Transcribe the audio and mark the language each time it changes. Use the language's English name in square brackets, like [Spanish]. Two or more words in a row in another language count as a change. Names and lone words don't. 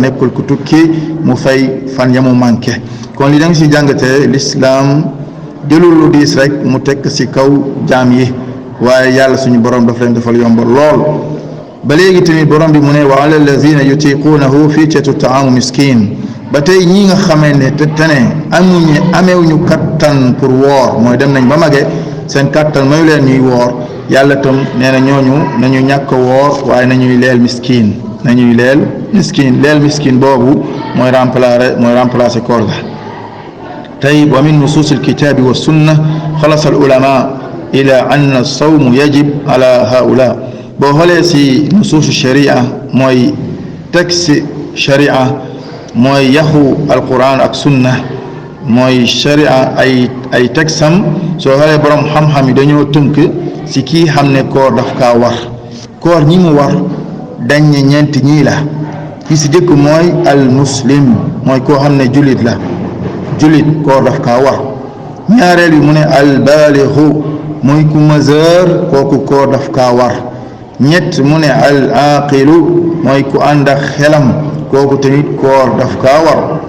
[Wolof] nekkul ku tukki mu fay fan ya mu manqué kon li da nga si jàngatee l'islam jëlul lu diis rek mu tekk si kaw jaam yi waaye yàlla suñu borom daf leen defal yombal lool ba léegi tamit borom bi mu ne [Arabic] وعلى الذين يطيقونه فدية طعام مسكين [Wolof] ba tey ñi nga xamee ne te ne amewuñu kattan pour woor mooy dem nañ ba mage seen kattan mayu leen ñuy woor yàlla tam nee na ñooñu nañu ñàkk woor waaye nañuy leel miskin leel miskin boobu mooy remplacer koor ga tey [Arabic] ومن نصوص الكتاب والسنة خلص العلماء إلى أن الصوم يجب على هؤلاء [Wolof] boo xoolee si [Arabic] نصوص الشريعة [Wolof] mooy texte sharia mooy yaxu alquran ak sunna mooy sharia ay texam soo xoolee borom xam-xam yi dañoo tënk si kii xam ne koor daf kaa war koor ñi mu war dañ ne ñeenti ñii la ki si jëkk mooy [Arabic] المسلم [Wolof] mooy koo xam ne julit la julit koor daf kaa war ñaareel bi mu ne [Arabic] البالغ [Wolof] mooy ku majeur kooku koor daf kaa war ñett mu ne [Arabic] العاقل [Wolof] mooy ku ànd ak xelam kooku tamit koor daf kaa war